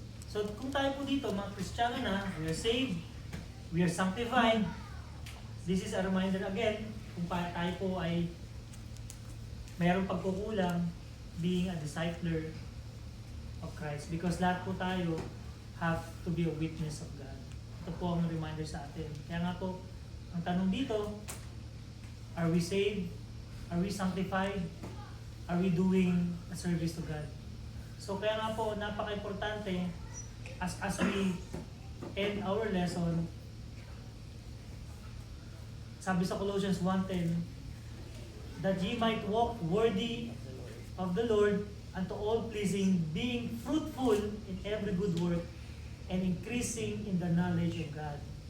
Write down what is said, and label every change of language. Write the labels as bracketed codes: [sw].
[en] So [tl] kung tayo po dito, mga Kristiyano na, [en] we are saved, we are sanctified, this is a reminder again, [tl] kung tayo po ay mayroong pagkukulang, [en] being a discipler of Christ. Because [tl] lahat po tayo [en] have to be a witness of God. [tl] Ito po ang reminder sa atin. Kaya nga po, ang tanong dito, [en] are we saved? Are we sanctified? Are we doing a service to God? So [tl] kaya nga po, napaka-importante [en] as we end our lesson, sabi sa Colossians 1:10, that ye might walk worthy of the Lord unto all pleasing, being fruitful in every good work and increasing in the knowledge of God.